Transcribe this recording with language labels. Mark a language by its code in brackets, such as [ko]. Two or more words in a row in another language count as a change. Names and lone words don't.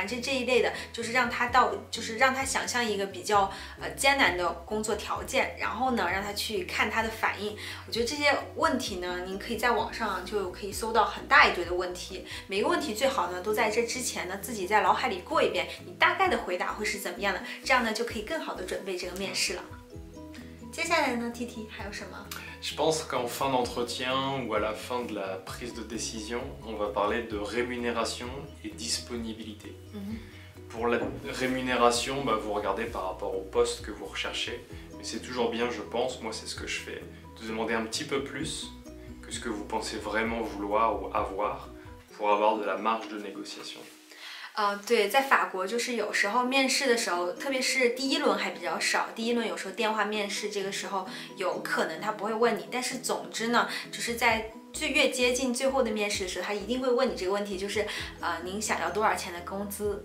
[zh] 这一类的，就是让他想象一个比较艰难的工作条件，然后呢让他去看他的反应。我觉得这些问题呢，您可以在网上就可以搜到很大一堆的问题，每个问题最好呢都在这之前呢自己在脑海里过一遍，你大概的回答会是怎么样的，这样呢就可以更好的准备这个面试了。接下来呢 TT 还有什么 [fr] ？Je pense qu'en fin d'entretien ou à la fin de la prise de décision, on va parler de rémunération et disponibilité. Pour la rémunération, vous regardez par rapport au poste que vous recherchez, mais c'est toujours bien, je pense, moi c'est ce que je fais, de demander un petit peu plus que ce que vous pensez vraiment vouloir ou avoir pour avoir de la marge de négociation. [zh] 对，在法国就是有时候面试的时候，特别是第一轮还比较少，第一轮有时候电话面试，这个时候有可能他不会问你，但是总之呢，就是在越接近最后的面试的时候，他一定会问你这个问题，就是您想要多少钱的工资？